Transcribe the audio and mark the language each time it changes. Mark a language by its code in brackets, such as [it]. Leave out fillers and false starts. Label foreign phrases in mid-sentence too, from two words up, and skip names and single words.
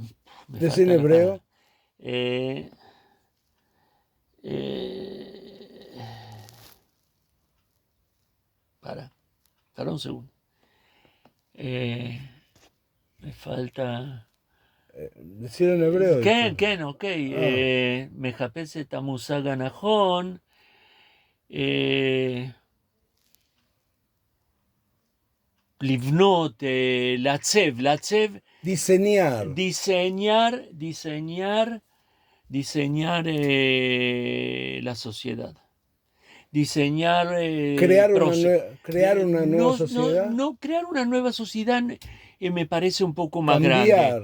[es] Decir en falta la hebreo. palabra. Eh, Para un segundo. Me falta... Decir en hebreo. [he] כן, אוקיי. מחפש את המושג הנכון. לבנות, לעצב. [es] Diseñar. Diseñar la sociedad. Diseñar... Crear una nueva sociedad. No, crear una nueva sociedad me parece un poco más grande.